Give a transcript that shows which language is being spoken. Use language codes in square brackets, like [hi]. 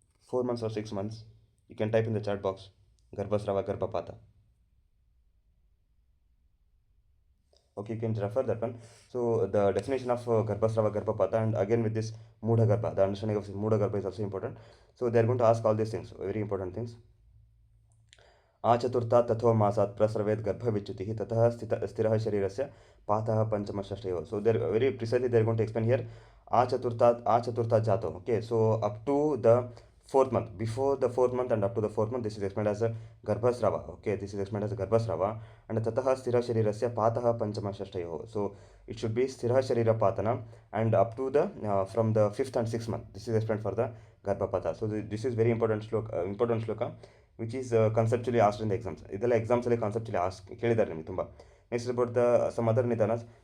[en] 4 months or 6 months? You can type in the chat box. Garbhasrava, Garbhapata. Okay, you can refer that one. So the definition of Garbhasrava, Garbhapata, and again with this Mudha Garbha, the understanding of Mudha Garbha is also important. So they are going to ask all these things, very important things. [sa] आचतुर्थात् तथो मासात् प्रस्रवेत् गर्भविच्युतिः ततः स्थिरः शरीरस्य पातः पञ्चमषष्ठयोः. [en] So they are very precisely they are going to explain here. [sa] आचतुर्थात् जातो. [en] Okay, so up to the 4th month, before the 4th month and up to the 4th month, this is explained as a Garbhasrava. Okay, this is explained as a Garbhasrava. And [sa] tatah sthira sharirasya patah panchama shashtayoh. [en] So it should be sthira sharira patana and up to the from the 5th and 6th month. This is explained for the Garbhapata. So this is very important shloka which is conceptually asked in the exams. [kn] ಇದೆಲ್ಲ ಎಕ್ಸಾಮ್ಸಲ್ಲಿ ಕಾನ್ಸೆಪ್ಚುಲಿ ಕೇಳಿದ್ದಾರೆ ನಿಮಗೆ ತುಂಬ. [en] next about the some other [kn] ನಿಧಾನ.